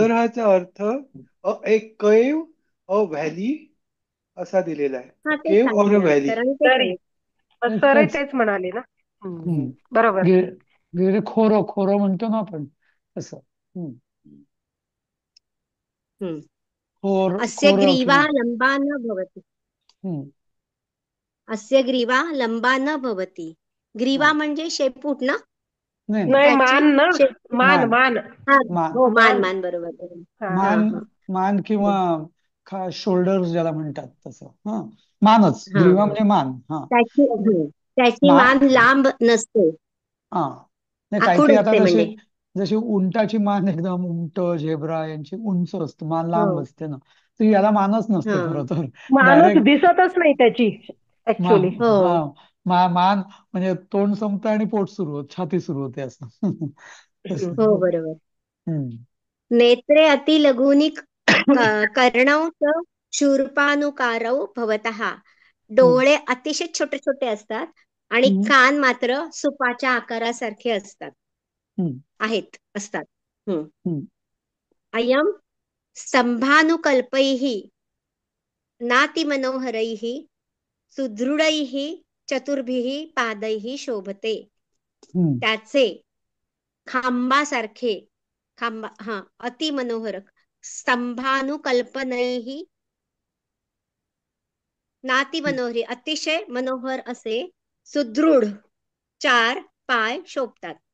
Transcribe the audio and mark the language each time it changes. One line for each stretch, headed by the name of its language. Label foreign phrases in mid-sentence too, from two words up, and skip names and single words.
Marathi: कंदर हाचा अर्थ एक
English: cave, a valley
Marathi: असा दिलेला हा आहे. तेच
English: cave or a
Marathi: सांगितलं
English: valley.
Marathi: सरांनी, तेच तरी सांगितलं. सरही तेच. तेच म्हणाले ना. हम्म. बरोबर. खोरं खोरं म्हणतो ना आपण तसं. हम्म. हम्म.
Sanskrit: अस्य
Marathi: खोरं
Sanskrit: ग्रीवा
Marathi: किंवा
Sanskrit: लंबा न भवति.
Marathi: हम्म.
Sanskrit: अस्य ग्रीवा लंबा न भवति. ग्रीवा
Marathi: हा. म्हणजे शेपूट ना, नाही नाही, नाही, त्याची मान ना. शेपूट. मान मान. मान. हा मान. हो, मान मान. मान बरोबर बरोबर. हा हा हा मान हा मान किंवा शोल्डर्स ज्याला म्हणतात तसं. हा, मानच, हा. ग्रीवा म्हणजे मान. हा. त्याची मा मान लांब नसते, हा, नाही, काही आखूड काही आता असते जशी, म्हणजे. जशी उंटाची मान एकदम, उंट झेब्रा यांची उंच असते, मान हो. लांब असते ना. तर याला मानच नसते हा. खरं तर. मानच डायरेक्ट दिसतच नाही त्याची मा ऍक्च्युली. हो. हा मान म्हणजे तोंड संपतं आणि पोट सुरू होत, छाती सुरू होते असं. तसं. हो बरोबर. हम्म.
Sanskrit: नेत्रे अतिलघूनि कर्णौ च शूर्पानुकारौ भवतः.
Marathi: हम्म. डोळे अतिशय छोटे छोटे असतात आणि हम्म. कान मात्र सुपाच्या आकारासारखे असतात, हम्म. असतात. हम्म. हम्म.
Sanskrit: अयं स्तंभानुकल्पैः नातिमनोहरैः सुदृढैः चतुर्भिः पादैः शोभते.
Marathi: हम्म. त्याचे खांबासारखे, अति मनोहर
Sanskrit: स्तंभानुकल्पनैः नाती मनोहरी
Marathi: अतिशय मनोहर असे सुदृढ 4 पाय शोभतात.